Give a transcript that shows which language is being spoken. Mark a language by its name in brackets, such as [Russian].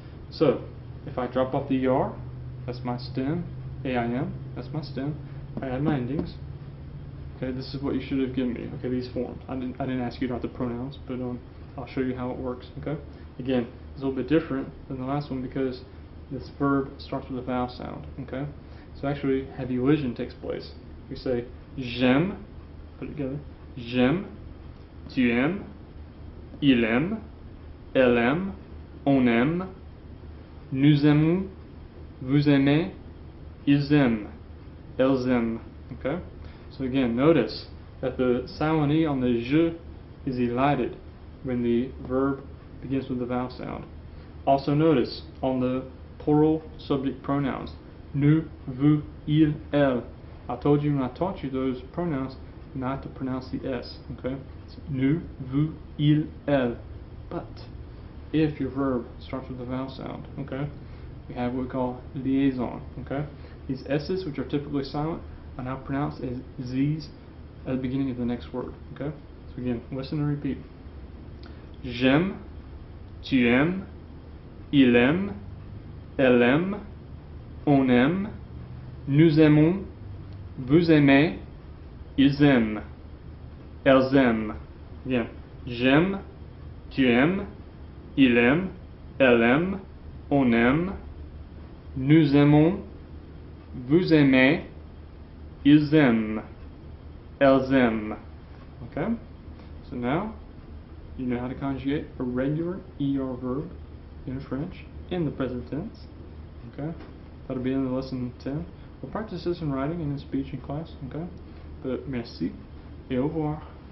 [English] So, if I drop off the ER, that's my stem, AIM, that's my stem, I add my endings, okay, this is what you should have given me, okay, these forms. I didn't ask you to write the pronouns, but I'll show you how it works, okay? Again, it's a little bit different than the last one because this verb starts with a vowel sound, okay? So actually, heavy elision takes place. We say, [French] j'aime, [English] put it together, [French] j'aime, tu aimes, il aime, elle aime, on aime, nous aimons, vous aimez, ils aiment, elles aiment, okay? [English] So again, notice that the silent E on the je is elided when the verb begins with the vowel sound. Also notice on the plural subject pronouns, nous, vous, il, elle. I told you when I taught you those pronouns not to pronounce the S, okay? It's nous, vous, il, elle. But if your verb starts with a vowel sound, okay, we have what we call liaison, okay? These S's, which are typically silent, are now pronounced as Z's at the beginning of the next word, okay? So again, listen and repeat. [French] J'aime, tu aimes, il aime, elle aime, on aime, nous aimons, vous aimez, ils aiment, elles aiment. Again, j'aime, tu aimes, il aime, elle aime, on aime, nous aimons, vous aimez, ils aiment, elles aiment. [English] Okay? So now, you know how to conjugate a regular ER verb in French in the present tense. Okay? That'll be in the lesson 10. We'll practice this in writing and in speech in class. Okay? But [French] merci et au revoir.